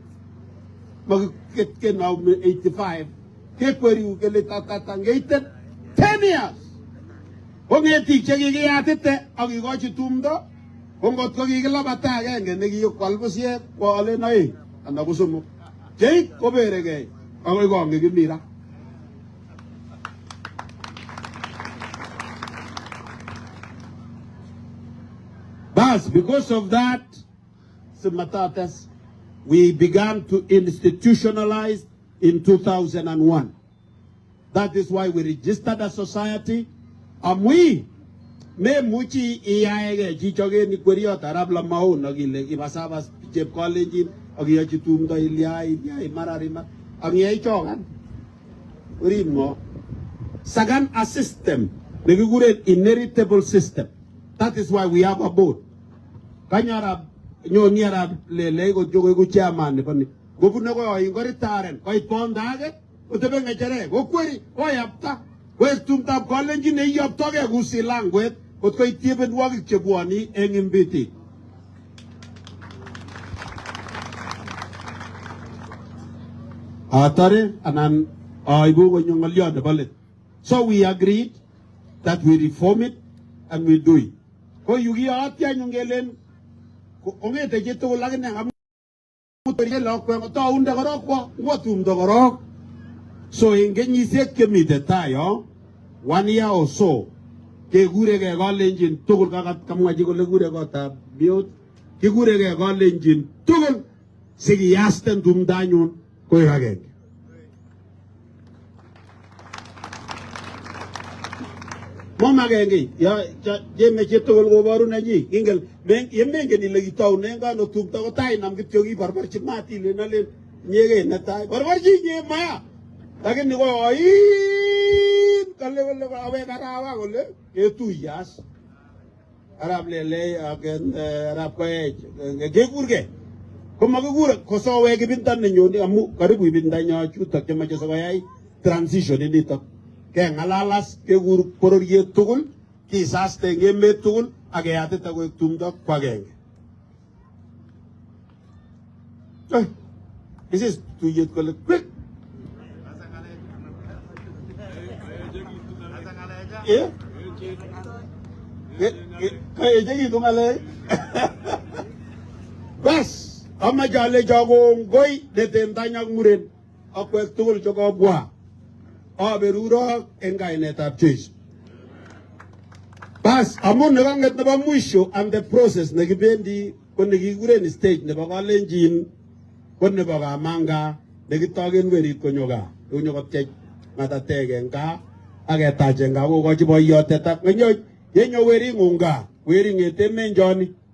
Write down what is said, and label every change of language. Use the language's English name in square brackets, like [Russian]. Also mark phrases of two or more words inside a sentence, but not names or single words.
[Kalenjin] makenau 85 kekweriu kele tatangeiten 10 years kongetik chekikiyatite akikochi tumdo kongot ko kikilabata agenge nekikwal busiek kwalen oeng anan ko somok cheit koberegei akoi konge kimira. [English] Bas, because of that, Matatas, we began to institutionalize in 2001. That is why we registered a society. [Kalenjin] We me muchi iyaege chichoge ni kweriot arab la maun nagile ibasabas chep Kalenjin agiyachi tumdo ilyai mararima angiyai chogan urimo sagan a system negigure [English] inheritable system. That is why we have a board [Kalenjin] kanyara nyoni arab lele go jogo go chairman pani go bunne go ingoritaren ko ipondage utebe ngechere go kweri ko yapta wes tumta Kalenjin ne yapta ge gusilangwet kot ko itieben wagi chebwani eng imbiti atare anan aibu go nyongolyo de balet. [English] So we agreed that we reform it and we do it. [Kalenjin] Ko yugi atya nyongelen ko ongete jeto lagene am mutoriye lokwe to unde gorok wo tumdo gorok. So ingenyisiek kemite tayo [English] 1 year or so [Kalenjin] ke gure ke Kalenjin tugul kakat kamwachi kole gure kotab biot ke gure ke Kalenjin tugul sikiyasten tumdanyun koek agenge. Mama agenge ya jeme chetugul koboru nenyi ingel yemengen ile kitaune ngano tumdo ko tai nam kityo kibarbarchi matile nalen nyege netai barbarchi nye maya lakini ko kale kole awe karawa kole ketuyas Arab lele agen Arab koech gekurge komakikur kosowe kibinda nenyoni amu karibu ibinda nyo chutok chemache sokoyai transition initok kengalalas kekur pororiet tugul kisaste eng emet tugul akeyatita koek tumdo kwagenge. [English] This is [Kalenjin] tuyet kole [English] quick. Yeah. [Kalenjin] Kayejegitu ng'alek. Bas, amajale jagongoi detendanyak muren akwek tugul chekobwa aberurok eng kainetab Jesu. Bas, amun nekanget nebo mwisho [English] and the process [Kalenjin] nekibendi ko nekikuren stage nebo Kalenjin ko nebo kamanga nekitoken werit konyo gaa konyo kotyech ng'atatek eng gaa aketach eng gaa kokochi boiyotet ak yenyo wering'ung gaa wering'ete menjoni